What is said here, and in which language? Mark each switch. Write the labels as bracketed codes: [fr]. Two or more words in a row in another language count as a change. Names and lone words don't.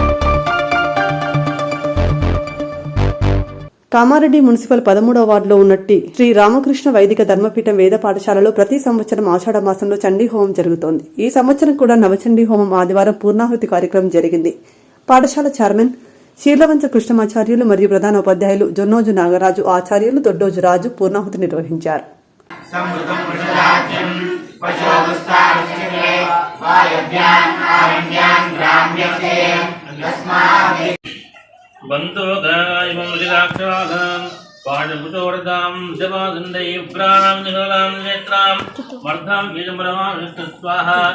[te] కామారెడ్డి మున్సిపల్ 13వ వార్డులో ఉన్నట్టి శ్రీ రామకృష్ణ వైదిక ధర్మపీఠం వేద పాఠశాలలో ప్రతి సంవత్సరం ఆషాఢ మాసంలో చండీ హోమం జరుగుతోంది. ఈ సంవత్సరం కూడా నవచండీ హోమం ఆదివారం పూర్ణాహుతి కార్యక్రమం జరిగింది. పాఠశాల చైర్మన్ శీర్లవంచ కృష్ణమాచార్యులు మరియు ప్రధాన ఉపాధ్యాయులు జొన్నోజు నాగరాజు, ఆచార్యులు దొడ్డోజు రాజు పూర్ణాహుతి నిర్వహించారు. [sa] बन्धोगायमृगाक्षरागां पाठभूतोरदां जपादण्डै उग्राणां निहलां नेत्रां वर्धां बीजमरमाविष्टस्वाहा